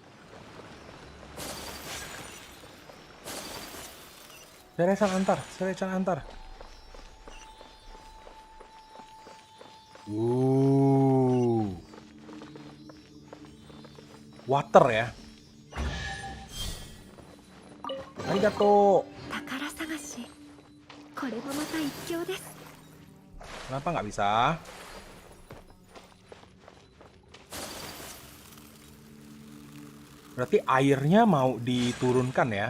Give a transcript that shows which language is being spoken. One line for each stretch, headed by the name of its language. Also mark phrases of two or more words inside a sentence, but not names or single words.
Indonesian: Selecan antar. Water ya. Arigato.
Japanese: 宝探し。これもまた一興です。
Indonesian: Kenapa nggak bisa? Berarti airnya mau diturunkan ya.